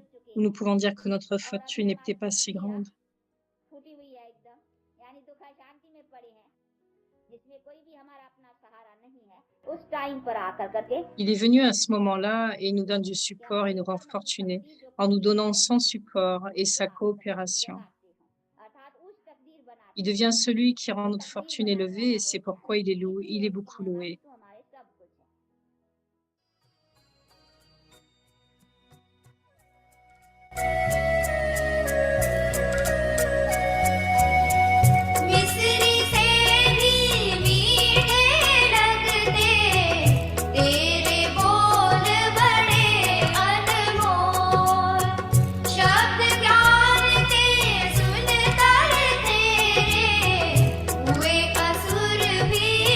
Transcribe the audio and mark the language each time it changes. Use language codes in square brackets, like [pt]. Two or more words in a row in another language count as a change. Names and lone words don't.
[fr] Nous pouvons dire que notre fortune n'était pas si grande. Il est venu à ce moment-là et il nous donne du support et nous rend fortunés en nous donnant son support et sa coopération. Il devient celui qui rend notre fortune élevée et c'est pourquoi il est loué, il est beaucoup loué. [hi] मिस्री से भी मीठे लगते तेरे बोल बड़े अनमोल शब्द ज्ञान के सुन कर तेरे हुए असुर भी